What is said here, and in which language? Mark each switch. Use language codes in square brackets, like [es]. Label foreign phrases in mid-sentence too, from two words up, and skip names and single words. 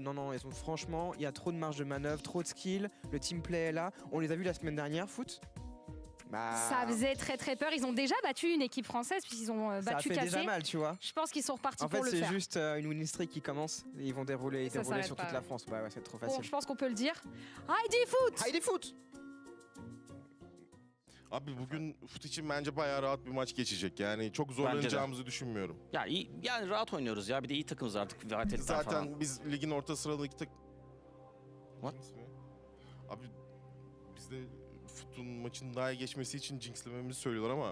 [fr] Non, ils ont franchement, il y a trop de marge de manœuvre, trop de skill. Le [en] team play [fr] est là. On les a vus la semaine dernière, foot. Bah... Ça faisait très peur. Ils ont déjà battu une équipe française puisqu'ils ont battu Cassé. Ça fait Cassé. déjà mal, tu vois. Je pense qu'ils sont repartis pour le faire. En fait, c'est juste une [en] winning streak [fr] qui commence. Et ils vont dérouler sur toute la France. Ouais, c'est trop facile. Bon, je pense qu'on peut le dire. [tr] Haydi Foot! Haydi Foot! Abi bugün Foot için bence bayağı rahat bir maç geçecek. Yani çok zorlanacağımızı düşünmüyorum. Ya iyi, yani rahat oynuyoruz ya. Bir de iyi takımız artık. Zaten biz ligin orta sıralık [en] What? [tr] Abi bizde Foot'un maçın daha iyi geçmesi için jinxlememizi söylüyorlar ama.